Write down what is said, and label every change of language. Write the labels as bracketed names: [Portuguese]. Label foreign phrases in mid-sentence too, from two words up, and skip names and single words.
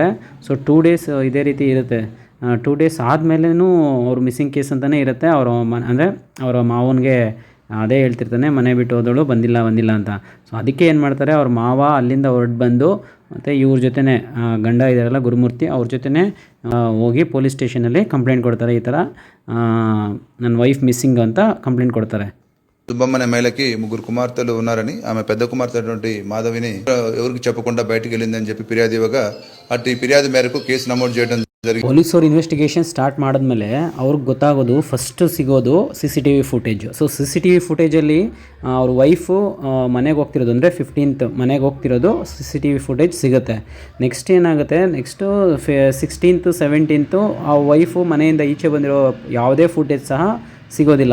[Kannada] ಸೊ 2 days ಇದೇ ರೀತಿ ಇರುತ್ತೆ. 2 days ಆದಮೇಲೂ ಅವ್ರು [English] missing case [Kannada] ಅಂತಲೇ ಇರುತ್ತೆ. ಅಂದರೆ ಅವರ ಮಾವನಿಗೆ ಅದೇ ಹೇಳ್ತಿರ್ತಾನೆ, ಮನೆ ಬಿಟ್ಟು ಹೋದಳು ಬಂದಿಲ್ಲ ಅಂತ. ಸೊ ಅದಕ್ಕೆ ಏನು ಮಾಡ್ತಾರೆ, ಅವ್ರ ಮಾವ ಅಲ್ಲಿಂದ ಹೊರಟು ಬಂದು ಮತ್ತು ಇವ್ರ ಜೊತೆನೇ ಗಂಡ ಇದ್ದಾರಲ್ಲ ಗುರುಮೂರ್ತಿ, ಅವ್ರ ಜೊತೆನೇ ಹೋಗಿ [English] police station [Kannada] ಕಂಪ್ಲೇಂಟ್ ಕೊಡ್ತಾರೆ. [Telugu] ఈ తర ನನ್ನ [English] wife missing [Telugu] అంతా కంప్లైంట్ కొడతారు. సుబ్బమ్మనే మహిళకి 3 కుమార్తెలు ఉన్నారని, ఆమె పెద్ద కుమార్తె అయినటువంటి మాధవిని ఎవరికి చెప్పకుండా బయటికి వెళ్ళిందని చెప్పి ఫిర్యాదు ఇవ్వగా అట్టి ఫిర్యాదు మేరకు కేసు నమోదు చేయడం జరిగింది. [Kannada] ಪೊಲೀಸರು [English] investigation start [Kannada] ಮಾಡಿದ್ಮೇಲೆ ಅವ್ರಿಗೆ ಗೊತ್ತಾಗೋದು, ಫಸ್ಟ್ ಸಿಗೋದು [English] CCTV footage. [Kannada] ಸೊ [English] CCTV footage [Kannada] ಅವ್ರ ವೈಫು ಮನೆಗೆ ಹೋಗ್ತಿರೋದು, ಅಂದರೆ 15th ಮನೆಗೆ ಹೋಗ್ತಿರೋದು [English] CCTV footage [Kannada] ಸಿಗುತ್ತೆ. ನೆಕ್ಸ್ಟ್ ಏನಾಗುತ್ತೆ, ನೆಕ್ಸ್ಟು 16th 17th ಆ ವೈಫು ಮನೆಯಿಂದ ಈಚೆ ಬಂದಿರೋ ಯಾವುದೇ ಫುಟೇಜ್ ಸಹ ಸಿಗೋದಿಲ್ಲ.